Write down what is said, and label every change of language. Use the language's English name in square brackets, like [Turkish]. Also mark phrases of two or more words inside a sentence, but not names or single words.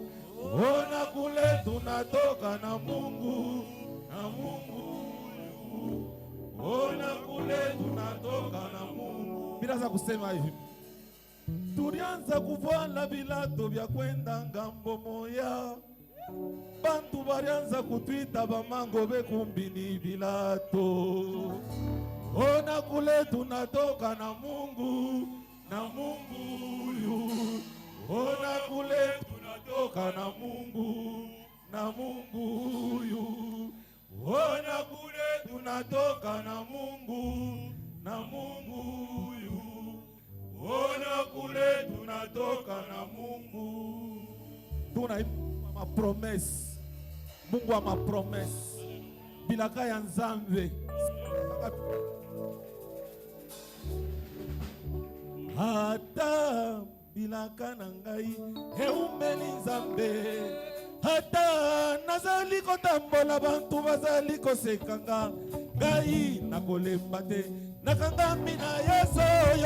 [Swahili] Ona kule tunatoka na Mungu, na Mungu yu. Ona kule tunatoka na Mungu. Bila za kusema hivi, tulianza kuvala bilato vya kwenda ngambo moya, bantu balianza kutwita bamango bekumbini bilato. Ona kule tunatoka na Mungu, na Mungu yu. Ona kule tunatoka na Mungu, na Mungu yu. Ona kule tunatoka na Mungu, na Mungu yu. Ona kule tunatoka na Mungu. Tuna promesse, Mungu ama promesse, [Lingala] bilaka ya Nzambe. Hata bilaka na ngai eumeli Nzambe, hata nazali kotambola bantu bazali kosekanga, ngai nakolemba te nakangami na Yesu oyo.